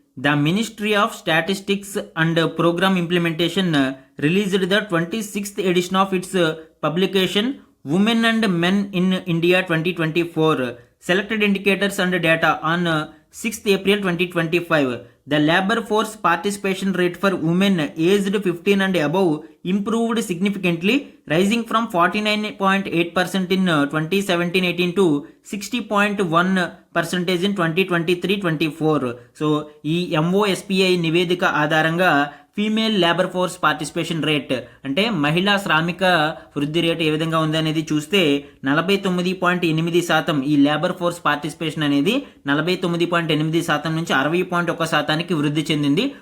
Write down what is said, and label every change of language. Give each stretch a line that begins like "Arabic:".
English: The ministry of statistics and programme implementation released the 26th edition of its publication women and men in India 2024 selected indicators and data on 6th April 2025. The labor force participation rate for women aged 15 and above improved significantly, rising from 49.8% in 2017-18 to 60.1% in 2023-24.
Telugu: So ఈ MOSPI నివేదిక ఆధారంగా female labour force participation rate అంటే మహిళా శ్రామిక వృద్ధి rate ఏ విధంగా ఉంది అనేది చూస్తే 49.8% ఈ లేబర్ ఫోర్స్ పార్టిసిపేషన్ అనేది 49.8% నుంచి 60.1%కి వృద్ధి చెందింది.